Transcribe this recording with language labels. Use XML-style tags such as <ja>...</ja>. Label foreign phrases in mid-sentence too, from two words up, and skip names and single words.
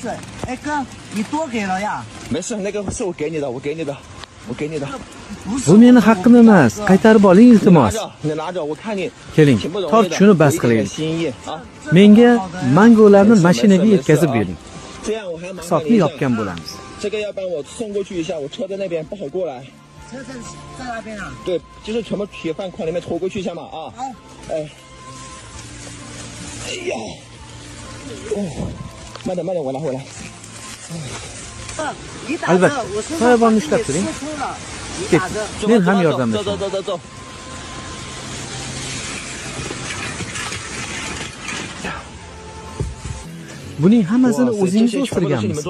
<uz>Bu meni haqqim emas. Qaytarib oling, iltimos. Keling, tort shuni bas qilaylik. Menga mangolarni mashinaga yetkazib bering. Hisobni yopgan bo'lamiz.</uz> <zh>这个要帮我送过去一下，我车在那边不好过来。车在那边啊？对，就是全部铁饭筐里面拖过去一下嘛啊。哎呀，哦，慢点慢点，我拿回来。</zh> <uz>Albatta, soyabonni ushlab turing. Men ham yordamlashaman.</uz> <zh>走走走走。</zh> <uz>Buning hammasini o'zingiz o'stirganmisiz?</uz>